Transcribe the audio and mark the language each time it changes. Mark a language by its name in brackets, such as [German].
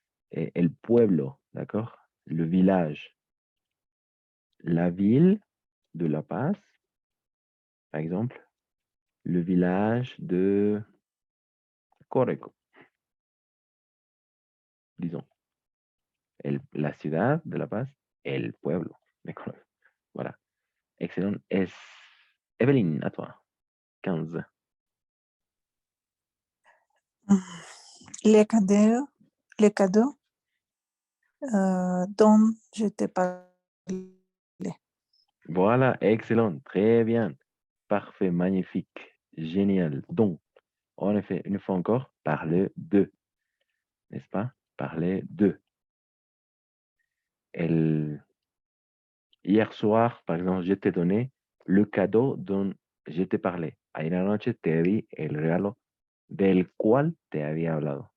[French] Et el pueblo, d'accord? Le village. La ville de La Paz, par exemple, le village de Coreco, disons. [Spanish] La ciudad de La Paz, el pueblo. [French] D'accord? Voilà. Excellent. Evelyne, à toi. 15. Les cadeaux dont je te parlais. Voilà, excellent. Très bien. Parfait, magnifique. Génial. Donc, en effet, une fois encore, parler de. N'est-ce pas? Parler de. Hier soir, par exemple, je t'ai donné le cadeau dont je t'ai parlé. [Spanish] Ayer anoche te di el regalo del cual te había hablado.